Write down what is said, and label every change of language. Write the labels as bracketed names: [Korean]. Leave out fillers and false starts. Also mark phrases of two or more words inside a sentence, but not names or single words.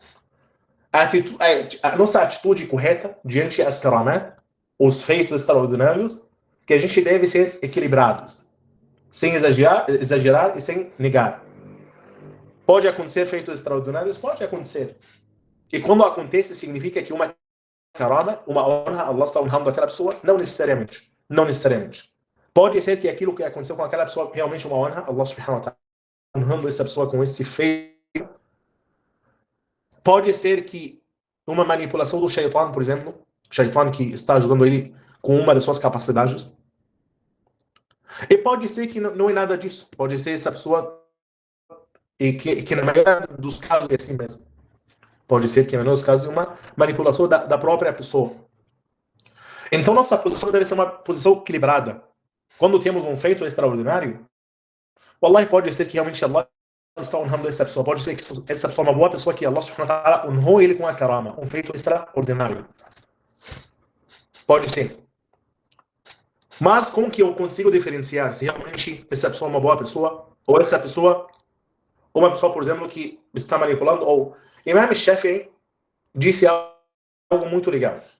[Portuguese] A nossa atitude correta diante das karamat, os feitos extraordinários, que a gente deve ser equilibrados, sem exagerar e sem negar. Pode acontecer feitos extraordinários? Pode acontecer. E quando acontece, significa que uma karama, uma honra, Allah está honrando aquela pessoa? Não necessariamente. Não necessariamente. Pode ser que aquilo que aconteceu com aquela pessoa realmente uma honra, Allah [Arabic] سبحانه وتعالى [Portuguese] honrando essa pessoa com esse feito. Pode ser que uma manipulação do shaitan, por exemplo, shaitan que está ajudando ele com uma das suas capacidades. E pode ser que não é nada disso. Pode ser essa pessoa e que na maioria dos casos é assim mesmo. Pode ser que, nos casos, uma manipulação da própria pessoa. Então, nossa posição deve ser uma posição equilibrada. Quando temos um feito extraordinário, wallahi, pode ser que realmente Allah está honrando essa pessoa. Pode ser que essa pessoa é uma boa pessoa, que Allah [Arabic] سبحانه وتعالى [Portuguese] honrou ele com a karama, um feito extraordinário. Pode ser. Mas como que eu consigo diferenciar se realmente essa pessoa é uma boa pessoa, ou essa pessoa, uma pessoa, por exemplo, que está manipulando, ou Imam Shafi'i disse algo muito legal.